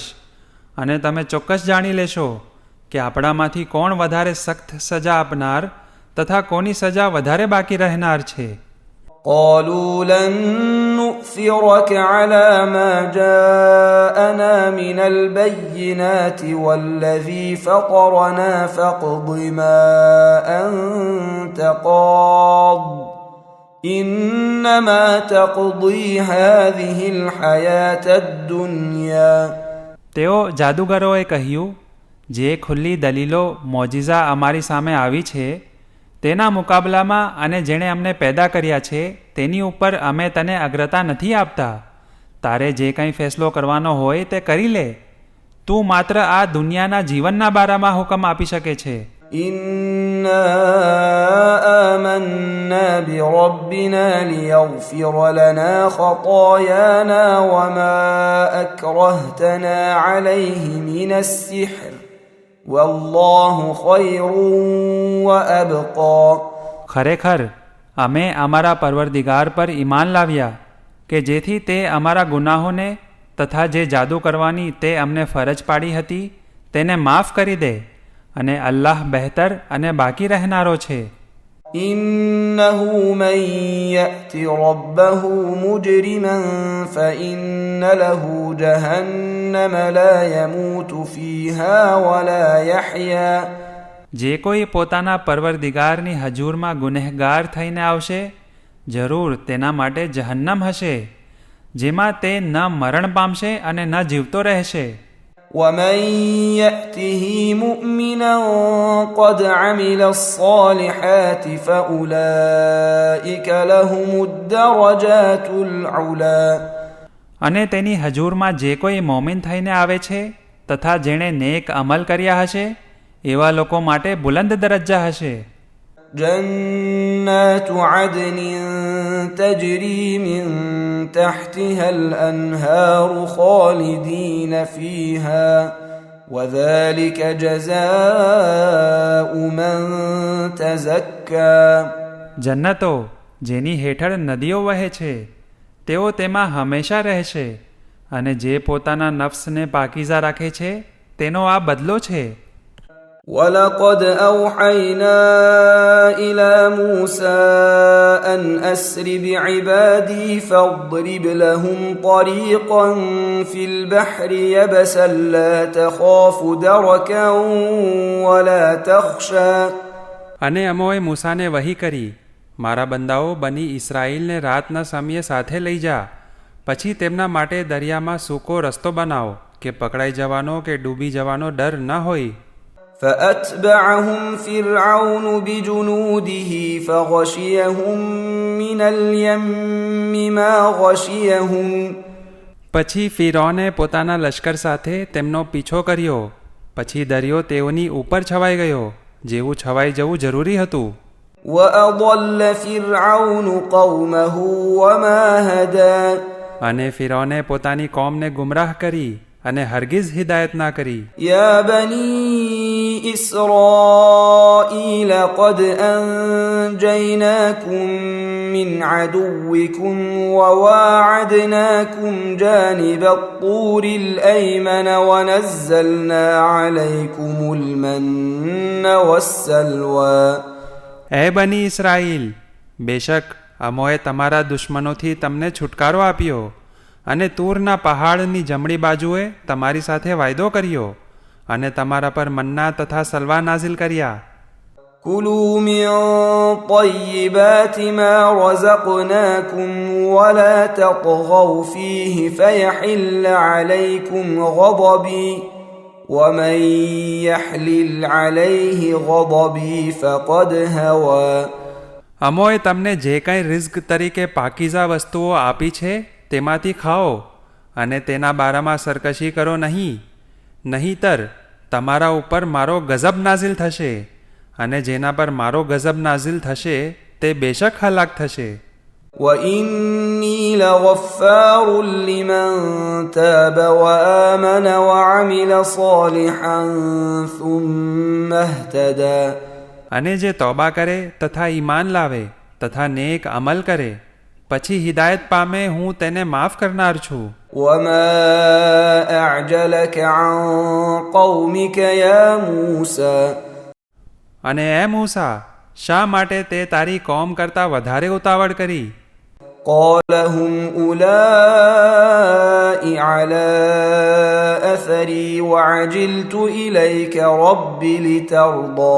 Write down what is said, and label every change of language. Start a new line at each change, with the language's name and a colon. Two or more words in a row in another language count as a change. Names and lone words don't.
Gujarati: અને તમે ચોક્કસ જાણી લેશો કે આપણામાંથી કોણ વધારે સખ્ત સજા આપનાર તથા કોની સજા વધારે બાકી રહેનાર છે.
Arabic: قالوا لن نؤثرك على ما جاءنا من البينات والذي فطرنا فاقض ما أنت قاض إنما تقضي هذه الحياة الدنيا.
Gujarati: તેઓ જાદુગરોએ કહ્યું, જે ખુલ્લી દલીલો મોજિઝા અમારી સામે આવી છે તેના મુકાબલામાં અને જેણે અમને પેદા કર્યા છે તેની ઉપર અમે તને અગ્રતા નથી આપતા. તારે જે કંઈ ફેસલો કરવાનો હોય તે કરી લે. તું માત્ર આ દુનિયાના જીવનના બારામાં હુકમ આપી શકે છે.
Arabic: إنا آمنا بربنا ليغفر لنا خطايانا وما أكرهتنا عليه من السحر والله خير وأبقى.
Gujarati: ખરેખર અમે અમારા પરવરદિગાર પર ઈમાન લાવ્યા કે જેથી તે અમારા ગુનાહોને તથા જે જાદુ કરવાની તે અમને ફરજ પાડી હતી તેને માફ કરી દે અને અલ્લાહ બહેતર અને બાકી રહેનારો છે.
Arabic: إنه من يأت ربه مجرما فإن له جهنم لا يموت فيها ولا يحيا.
Gujarati: જે કોઈ પોતાના પરવરદિગારની હજૂરમાં ગુનેહગાર થઈને આવશે જરૂર તેના માટે જહન્નમ હશે જેમાં તે ન મરણ પામશે અને ન જીવતો રહેશે.
Arabic: ومن يأته مؤمنا قد عمل الصالحات فأولئك لهم الدرجات العلا.
Gujarati: અને તેની હજૂરમાં જે કોઈ મોમિન થઈને આવે છે તથા જેણે નેક અમલ કર્યા હશે એવા લોકો માટે બુલંદ દરજ્જા હશે.
Arabic: جنات عدن تجري من تحتها الأنهار خالدين فيها وذلك جزاء من تزكى.
Gujarati: જન્નતો જેની હેઠળ નદીઓ વહે છે તેઓ તેમાં હંમેશા રહેશે અને જે પોતાના નફ્સને પાકીઝા રાખે છે તેનો આ બદલો છે.
Arabic: ولقد أوحينا إلى موسى أن أسر بعبادي فاضرب لهم طريقا في البحر يبسا لا تخاف دركا ولا تخشى.
Gujarati: અને અમોએ મૂસાને વહી કરી, મારા બંદાઓ બની ઇસરાઈલને રાતના સમયે સાથે લઈ જા, પછી તેમના માટે દરિયામાં સૂકો રસ્તો બનાવો કે પકડાઈ જવાનો કે ડૂબી જવાનો ડર ન હોય.
Arabic: فأتبعهم فرعون بجنوده فغشيهم من اليم ما غشيهم.
Gujarati: પછી ફિરૌને પોતાના લશ્કર સાથે તેમનો પીછો કર્યો, પછી દરિયો તેઓની ઉપર છવાઈ ગયો જેવું છવાઈ જવું જરૂરી હતું.
Arabic: وأضل فرعون قومه وما هدى.
Gujarati: અને ફિરૌને પોતાની કોમને ગુમરાહ કરી અને હરગિઝ હિદાયત ના કરી.
Arabic: يا بني إسرائيل قد أنجيناكم من عدوكم وواعدناكم جانب الطور الأيمن ونزلنا عليكم المن والسلوى.
Gujarati: એ બની ઇસરાઈલ, બેશક અમોએ તમારા દુશ્મનોથી તમને છુટકારો આપ્યો અને તૂરના પહાડની જમણી બાજુએ તમારી સાથે વાયદો કર્યો અને તમારા પર મન્ના તથા સલવા નાઝિલ કર્યા.
Arabic: كلوا من طيبات ما رزقناكم ولا تطغوا فيه فيحل عليكم غضبي ومن يحلل عليه غضبي فقد هوى.
Gujarati: અમોએ તમને જે કંઈ રિઝ્ક તરીકે પાકીઝા વસ્તુઓ આપી છે તેમાંથી ખાઓ અને તેના બારામાં સરકશી કરો નહીં, નહીંતર તમારા ઉપર મારો ગઝબ નાઝિલ થશે, અને જેના પર મારો ગઝબ નાઝિલ થશે તે બેશક હલાક થશે.
Arabic: وإني لغفار لمن تاب وآمن وعمل صالحا ثم اهتدى.
Gujarati: અને જે તૌબા કરે તથા ઈમાન લાવે તથા નેક અમલ કરે પછી હિદાયત પામે હું તેને માફ કરનાર છું.
Arabic: وما أعجلك عن قومك يا موسى.
Gujarati: અને એ મૂસા, શા માટે તે તારી કોમ કરતાં વધારે ઉતાવળ કરી?
Arabic: قال هم أولئك على أثري وعجلت إليك رب لترضى.